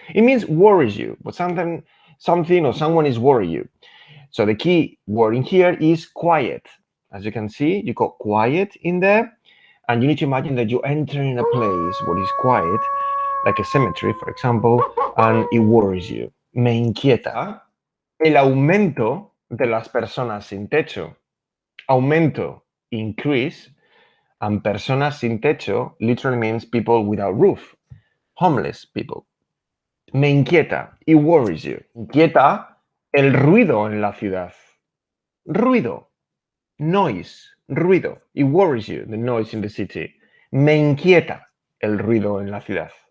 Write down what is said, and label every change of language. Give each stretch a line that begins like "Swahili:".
English: It means worries you, but something or someone is worrying you. So the key word in here is quiet. As you can see, you got quiet in there, and you need to imagine that you're entering a place where it's quiet, like a cemetery, for example, and it worries you.
Spanish: Me inquieta el aumento de las personas sin techo. Aumento,
English: increase, and
Spanish: personas sin techo
English: literally means people without roof, homeless people.
Spanish: Me inquieta,
English: it worries you.
Spanish: Inquieta el ruido en la ciudad. Ruido,
English: noise,
Spanish: ruido.
English: It worries you, the noise in the city.
Spanish: Me inquieta el ruido en la ciudad.